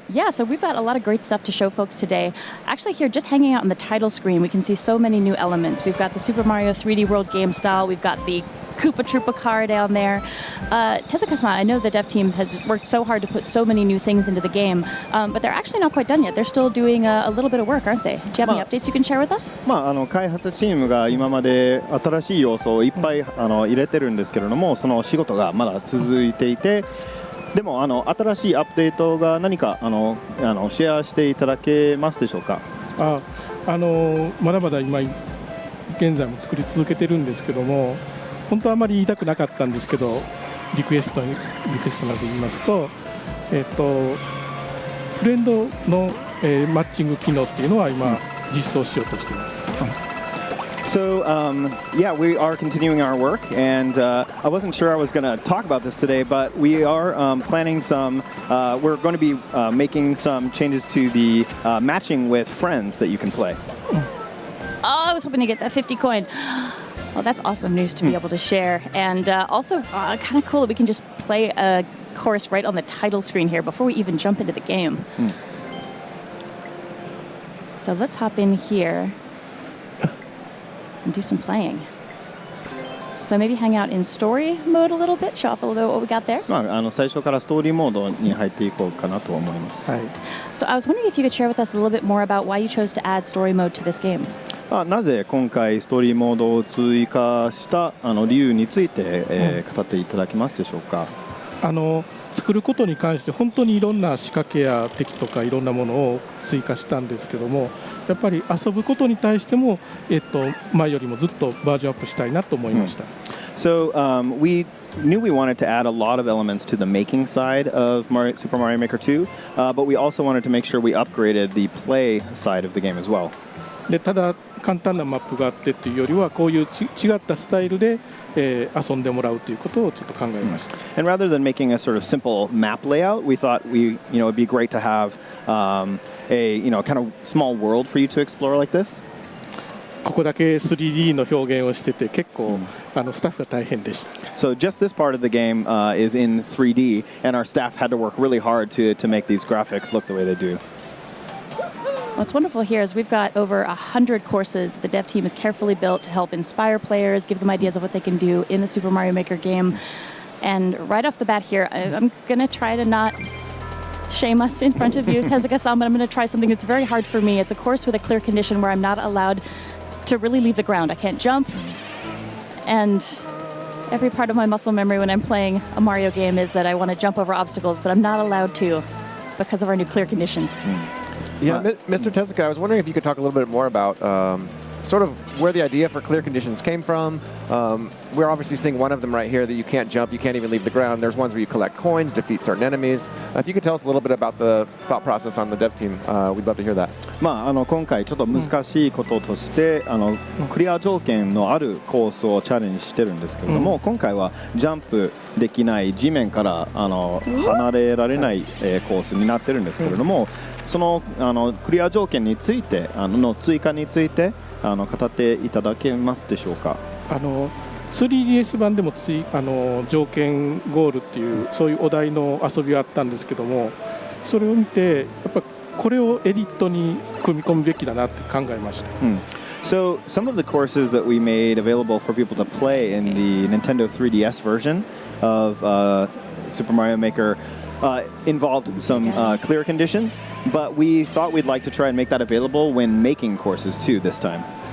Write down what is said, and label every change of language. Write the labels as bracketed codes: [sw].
[en] Yeah, so we've got a lot of great stuff to show folks today. Actually here, just hanging out on the title screen, we can see so many new elements. We've got the Super Mario 3D World game style. We've got the Koopa Troopa car down there. Tezuka-san, I know the dev team has worked so hard to put so many new things into the game, but they're actually not quite done yet. They're still doing a little bit of work, aren't they? Do you have any updates you can share with us? [ja] 開発チームが今まで新しい要素をいっぱい入れてるんですけれども、その仕事がまだ続いていて、でも新しいアップデートが何かシェアしていただけますでしょうか？まだまだ今現在も作り続けてるんですけども、本当はあまり言いたくなかったんですけど、リクエストなどで言いますと、フレンドのマッチング機能っていうのは今実装しようとしています。 [en] So, yeah, we are continuing our work, and I wasn't sure I was going to talk about this today, but we are planning some, we're going to be making some changes to the matching with friends that you can play. Oh, I was hoping to get that 50 coin. Well, that's awesome news to be able to share. And also, kind of cool that we can just play a course right on the title screen here before we even jump into the game. So let's hop in here and do some playing. So maybe hang out in story mode a little bit, show off a little bit what we got there. [ja] 最初からストーリーモードに入っていこうかなと思います。 [en] So I was wondering if you could share with us a little bit more about why you chose to add story mode to this game. [ja] なぜ今回ストーリーモードを追加した理由について、語っていただけますでしょうか？作ることに関して本当にいろんな仕掛けや敵とかいろんなものを追加したんですけども、やっぱり遊ぶことに対しても、前よりもずっとバージョンアップしたいなと思いました。 [en] So we knew we wanted to add a lot of elements to the making side of Super Mario Maker 2, but we also wanted to make sure we upgraded the play side of the game as well. [ja] でただ簡単なマップがあってっていうよりはこういう違ったスタイルで、遊んでもらうということをちょっと考えました。 [en] And rather than making a sort of simple map layout, we thought it'd be great to have a kind of small world for you to explore like this. [ja] ここだけ 3D の表現をしてて結構スタッフが大変でした。 [en] So just this part of the game is in 3D, and our staff had to work really hard to make these graphics look the way they do. What's wonderful here is we've got over 100 courses that the dev team has carefully built to help inspire players, give them ideas of what they can do in the Super Mario Maker game. And right off the bat here, I'm going to try to not shame us in front of you, Tezuka-san, but I'm going to try something that's very hard for me. It's a course with a clear condition where I'm not allowed to really leave the ground. I can't jump. And every part of my muscle memory when I'm playing a Mario game is that I want to jump over obstacles, but I'm not allowed to because of our new clear condition. Yeah, Mr. Tezuka, I was wondering if you could talk a little bit more about sort of where the idea for clear conditions came from. We're obviously seeing one of them right here that you can't jump, you can't even leave the ground. There's ones where you collect coins, defeat certain enemies. If you could tell us a little bit about the thought process on the dev team, we'd love to hear that. [ja] 今回ちょっと難しいこととして、クリア条件のあるコースをチャレンジしてるんですけれども、今回はジャンプできない地面から離れられないコースになってるんですけれども、そのクリア条件についての追加について語っていただけますでしょうか。 3DS 版でも条件ゴールっていうそういうお題の遊びがあったんですけども、それを見てやっぱこれをエディットに組み込むべきだなって考えました。 [en] So some of the courses that we made available for people to play in the Nintendo 3DS version of Super Mario Maker involved some clear conditions, but we thought we'd like to try and make that available when making courses too this time.